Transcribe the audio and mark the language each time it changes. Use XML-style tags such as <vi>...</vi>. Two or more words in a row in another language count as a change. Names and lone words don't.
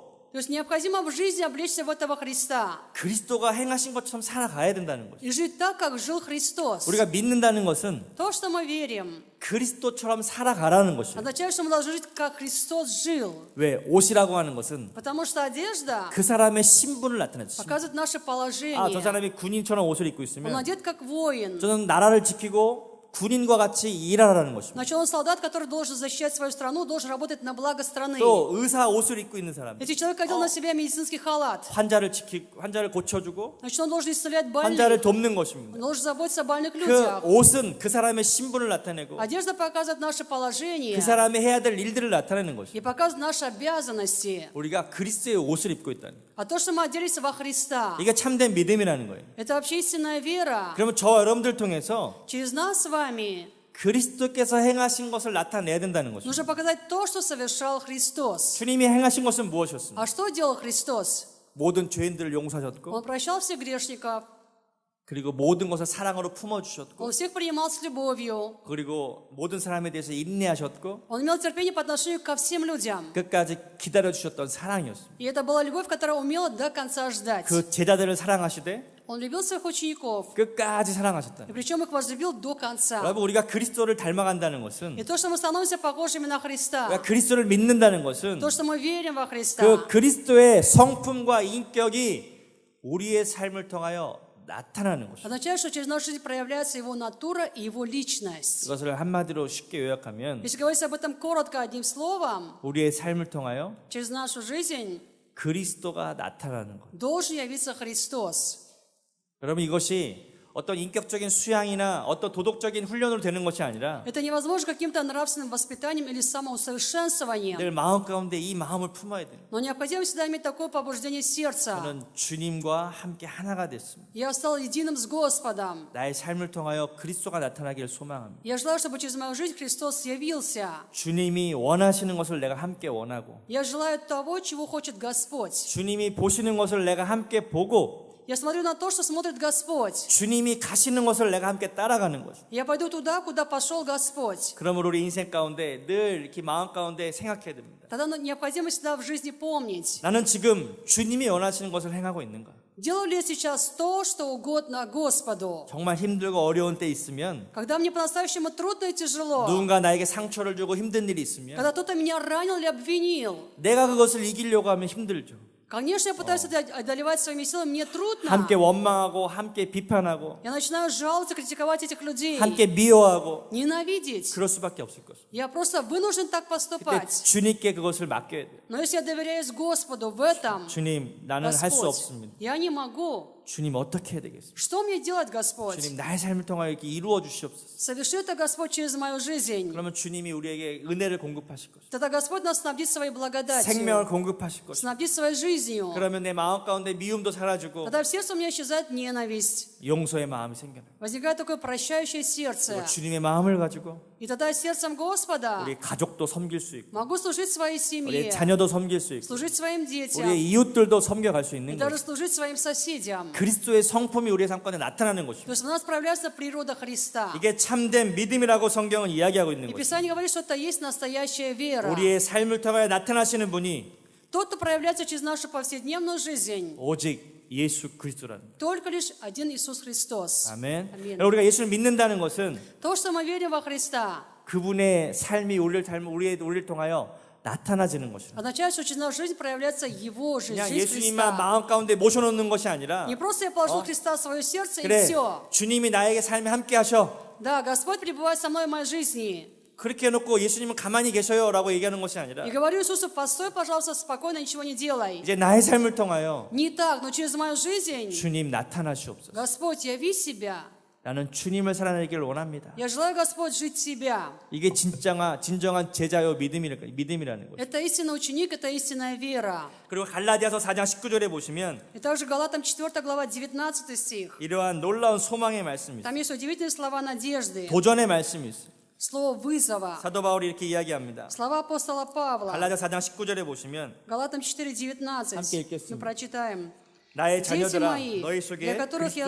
<ru>То есть необходимо в жизни облечься в этого Христа</ru> <ko>그리스도가 행하신 것처럼 살아가야 된다는 거죠.</ko> <ru>и жить так, как жил Христос.</ru> <ko>우리가 믿는다는 것은</ko> <ru>То, что мы верим,</ru> <ko>그리스도처럼 살아가라는 것이에요.</ko> <ru>означает, что мы должны жить, как Христос жил.</ru> <ko>왜? 옷이라고 하는 것은</ko> <ru>Потому что одежда</ru> <ko>그 사람의 신분을 나타내죠.</ko> <ru>показывает наше</ru> <ko>아, 저</ko> <ru>положение.</ru> <ko>사람이 군인처럼 옷을 입고</ko> <ru>Он</ru> <ko>있으면</ko> <ru>одет как воин.</ru> <ko>저는 나라를 지키고 군인과 같이 일하라는 것입니다.</ko> <ru>Значит, он солдат, который должен защищать свою страну, должен работать на благо страны.</ru> <ko>또 의사 옷을 입고 있는 사람,</ko> <ru>Если человек одел на себя медицинский халат,</ru> <ko>환자를 고쳐주고</ko> <ru>значит, он должен исцелять</ru> <ko>환자를</ko> <ru>больных.</ru> <ko>돕는</ko> <ru>Он</ru> <ko>것입니다.</ko> <ru>должен заботиться о больных</ru> <ko>그</ko> <ru>людях.</ru> <ko>옷은 그 사람의 신분을 나타내고</ko> <ru>Одежда показывает наше положение</ru> <ko>그 사람이 해야 될 일들을 나타내는 것입니다.</ko> <ru>и показывает наши обязанности.</ru> <ko>우리가 그리스도의 옷을 입고 있다는 거예요.</ko> <ru>А то, что мы оделись во Христа,</ru> <ko>이게 참된 믿음이라는 거예요.</ko> <ru>это вообще истинная вера.</ru> <ko>그러면 저와 여러분들 통해서</ko> <ru>Через нас с вами</ru> <ko>그리스도께서 행하신 것을 나타내야 된다는 것입니다.</ko> <ru>нужно показать то, что совершал Христос.</ru> <ko>주님이 행하신 것은 무엇이었습니까?</ko> <ru>А что делал Христос?</ru> <ko>모든 죄인들을 용서하셨고</ko> <ru>Он прощал всех грешников,</ru> <ko>그리고 모든 것을 사랑으로 품어주셨고</ko> <ru>Он всех принимал с любовью,</ru> <ko>그리고 모든 사람에 대해서 인내하셨고</ko> <ru>Он имел терпение по отношению ко всем людям.</ru> <ko>끝까지 기다려주셨던 사랑이었습니다.</ko> <ru>И это была любовь, которая умела до конца ждать.</ru> <ko>그 제자들을 사랑하시되</ko> <ru>Он любил своих учеников,</ru> <ko>끝까지</ko> <ru>и</ru> <ko>사랑하셨다.</ko> <ru>причем их возлюбил до конца.</ru> <ko>여러분 우리가 그리스도를 닮아간다는 것은</ko> <ru>И то, что мы становимся похожими на Христа,</ru> <ko>우리가 그리스도를 믿는다는 것은</ko> <ru>то, что мы верим во Христа,</ru> <ko>그 그리스도의 성품과 인격이 우리의 삶을 통하여 나타나는 것입니다.</ko> <ru>означает, что через нашу жизнь проявляется Его натура и Его личность.</ru> <ko>이것을 한마디로 쉽게 요약하면</ko> <ru>Если говорить об этом коротко, одним словом,</ru> <ko>우리의 삶을 통하여</ko> <ru>через нашу жизнь</ru> <ko>그리스도가 나타나는 것.</ko> <ru>должен явиться Христос.</ru> <ko>여러분 이것이 어떤 인격적인 수양이나 어떤 도덕적인 훈련으로 되는 것이 아니라</ko> <ru>Это невозможно каким-то нравственным воспитанием или самоусовершенствованием,</ru> <ko>늘 마음 가운데 이 마음을 품어야 돼요.</ko> <ru>но необходимо всегда иметь такое побуждение сердца.</ru> <ko>저는 주님과 함께 하나가 됐습니다.</ko> <ru>Я стал единым с Господом.</ru> <ko>나의 삶을 통하여 그리스도가 나타나기를 소망합니다.</ko> <ru>Я желаю, чтобы через мою жизнь Христос явился.</ru> <ko>주님이 원하시는 것을 내가 함께 원하고</ko> <ru>Я желаю того, чего хочет Господь.</ru> <ko>주님이 보시는 것을 내가 함께 보고</ko> <ru>Я смотрю на то, что смотрит Господь.</ru> <ko>주님이 가시는 것을 내가 함께 따라가는 것이죠.</ko> <ru>Я пойду туда, куда пошел Господь.</ru> <ko>그러므로 우리 인생 가운데 늘 이렇게 마음 가운데 생각해야 됩니다.</ko> <ru>Тогда необходимо всегда в жизни помнить,</ru> <ko>나는 지금 주님이 원하시는 것을 행하고 있는가?</ko> <ru>делаю ли я сейчас то, что угодно Господу.</ru> <ko>정말 힘들고 어려운 때 있으면</ko> <ru>Когда мне по-настоящему трудно и тяжело,</ru> <ko>누군가 나에게 상처를 주고 힘든 일이 있으면</ko> <ru>когда кто-то меня ранил или обвинил,</ru> <ko>내가 그것을 이기려고 하면 힘들죠.</ko> <ru>конечно, я пытаюсь это одолевать своими силами, мне трудно.</ru> <ko>함께 원망하고 함께 비판하고</ko> <ru>Я начинаю жаловаться, критиковать этих людей,</ru> <ko>함께 미워하고</ko> <ru>ненавидеть.</ru> <ko>그럴 수밖에 없을 것입니다.</ko> <ru>Я просто вынужден так</ru> <ko>그때</ko> <ru>поступать.</ru> <ko>주님께 그것을 맡겨야 돼요.</ko> <ru>Но если я доверяюсь Господу в этом,</ru> <ko>주님, 나는 할 수</ko> <ru>Господь,</ru> <ko>없습니다.</ko> <ru>я не могу.</ru> <ko>주님 어떻게 해야 되겠습니까?</ko> <ru>Что мне делать, Господь?</ru> <ko>주님 나의 삶을 통하여 이렇게 이루어 주시옵소서.</ko> <ru>Соверши это, Господь, через мою жизнь.</ru> <ko>그러면 주님이 우리에게 은혜를 공급하실 것이고</ko> <ru>Тогда Господь нас снабдит своей</ru> <ko>생명을</ko> <ru>благодатью,</ru> <ko>공급하실 것이고</ko> <ru>снабдит своей жизнью.</ru> <ko>그러면 내 마음 가운데 미움도 사라지고</ko> <ru>Тогда в сердце у меня исчезает ненависть.</ru> <ko>용서의 마음이 생겨나요.</ko> <ru>Возникает такое прощающее</ru> <ko>그리고</ko> <ru>сердце.</ru> <ko>주님의 마음을 가지고</ko> <ru>И тогда сердцем Господа</ru> <ko>우리 가족도 섬길 수 있고</ko> <ru>могу служить своей</ru> <ko>우리</ko> <ru>семье,</ru> <ko>자녀도 섬길 수 있고</ko> <ru>служить своим</ru> <ko>우리의</ko> <ru>детям</ru> <ko>이웃들도 섬겨갈 수</ko> <ru>и</ru> <ko>있는</ko> <ru>даже</ru> <ko>거죠.</ko> <ru>служить своим соседям.</ru> <ko>그리스도의 성품이 우리의 삶 가운데 나타나는</ko> <ru>То</ru> <ko>것입니다.</ko> <ru>есть в нас проявляется природа Христа.</ru> <ko>이게 참된 믿음이라고 성경은 이야기하고 있는</ko> <ru>И</ru> <ko>것입니다.</ko> <ru>Писание говорит, что это есть настоящая вера.</ru> <ko>우리의 삶을 통하여 나타나시는 분이</ko> <ru>Тот, кто проявляется через нашу повседневную жизнь,</ru> <ko>오직 예수 그리스도라는 거예요.</ko> <ru>только лишь один Иисус Христос.</ru> <ko>아멘. 아멘. 여러분, 우리가 예수를 믿는다는 것은</ko> <ru>То, что мы верим во Христа,</ru> <ko>그분의 삶이 우리를 통하여 나타나지는 것입니다.</ko> <ru>означает, что через нашу жизнь проявляется Его жизнь,</ru> <ko>그냥</ko> <ru>жизнь</ru> <ko>예수님만</ko> <ru>Христа.</ru> <ko>마음 가운데 모셔놓는 것이 아니라</ko> <ru>Не просто я положил Христа в свое сердце и</ru> <ko>그래</ko> <ru>все.</ru> <ko>주님이 나에게 삶에 함께 하셔</ko> <ru>Да, Господь пребывает со мной в моей жизни.</ru> <ko>그렇게 해놓고 예수님은 가만히 계셔요 라고 얘기하는 것이 아니라</ko> <ru>И говорю Иисусу, постой, пожалуйста, спокойно, ничего не делай.</ru> <ko>이제 나의 삶을 통하여</ko> <ru>Не так, но через мою жизнь,</ru> <ko>주님 나타나시옵소서.</ko> <ru>Господь, яви себя.</ru> <ko>나는 주님을 살아내기를 원합니다.</ko> <ru>Я желаю, Господь, жить Тебя.</ru> <ko>이게 진정한 제자요 믿음이라는 거죠.</ko> <ru>Это истинный ученик, это истинная вера.</ru> <ko>그리고 갈라디아서 4장 19절에 보시면</ko> <ru>И также Галатам 4 глава 19 стих.</ru> <ko>이러한 놀라운 소망의 말씀이 있어요.</ko> <ru>Там есть удивительные слова надежды,</ru> <ko>도전의 말씀이 있어요.</ko> <ru>слово вызова,</ru> <ko>사도 바울이 이렇게 이야기합니다.</ko> <ru>слова апостола Павла.</ru> <ko>갈라디아 4장 19절에 보시면</ko> <ru>Галатам 4:19.</ru> <ko>함께 읽겠습니다.</ko> <ru>Мы прочитаем.</ru> <ko>나의</ko> <ru>Дети</ru> <ko>자녀들아</ko> <ru>мои,</ru> <ko>너희</ko> <ru>для</ru> <ko>속에</ko> <ru>которых я</ru>